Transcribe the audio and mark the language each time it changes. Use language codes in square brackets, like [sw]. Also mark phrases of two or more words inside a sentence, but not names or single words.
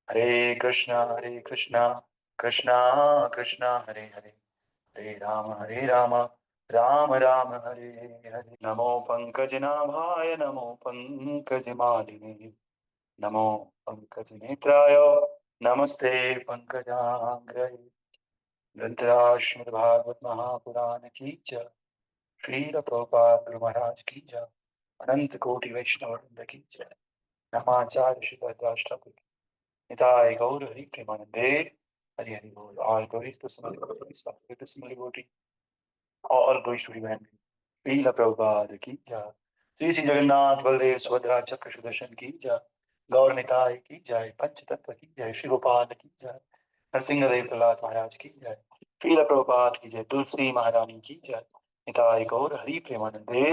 [sa] हरे कृष्णा कृष्णा कृष्णा हरे हरे, हरे राम राम राम हरे हरे। नमो पंकजनाभाय नमो पंकजमालिने, नमो पंकजनेत्राय नमस्ते पंकजाग्रये। [hi] ग्रंथराज भागवत महापुराण की जय। श्रील प्रभुपाद महाराज की जय। अनंत कोटि वैष्णव वृंद की जय। [bn] नमाचार्य श्री निताय गौर हरि प्रेमानंदे। [hi] हरि हरि बोल। [en] all glories to small devotee, all glories to divine [hi] श्रील प्रभुपाद की जय। श्री श्री जगन्नाथ बलदेव सुभद्रा चक्र सुदर्शन की जय। गौर निताय की जय। पंच तत्व की जय। श्री गोपाल की जय। नरसिंहदेव प्रहलाद महाराज की जय। श्रील प्रभुपाद की जय। तुलसी महारानी की जय। [bn] निताय गौर हरि प्रेमानंदे।